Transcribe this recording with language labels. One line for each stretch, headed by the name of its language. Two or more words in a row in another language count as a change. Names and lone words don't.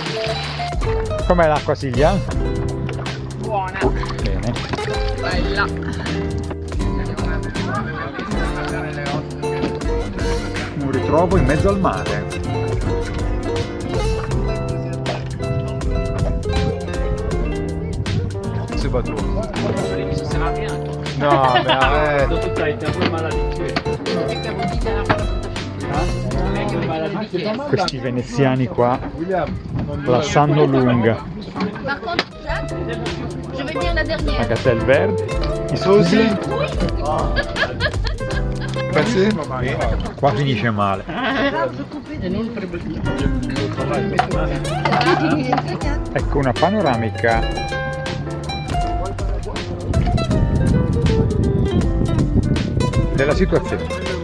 Italian: Com'è l'acqua, Silvia? Buona. Bene. Bella. Un ritrovo in mezzo al mare.
French: C'est pas tout.
Italian: No, questi veneziani qua la sanno lunga.
French: Par contre, Jacques, je vais dire la La dernière.
Italian: Gazelle verde, i soldi. Qua finisce male. Ecco una panoramica della situazione.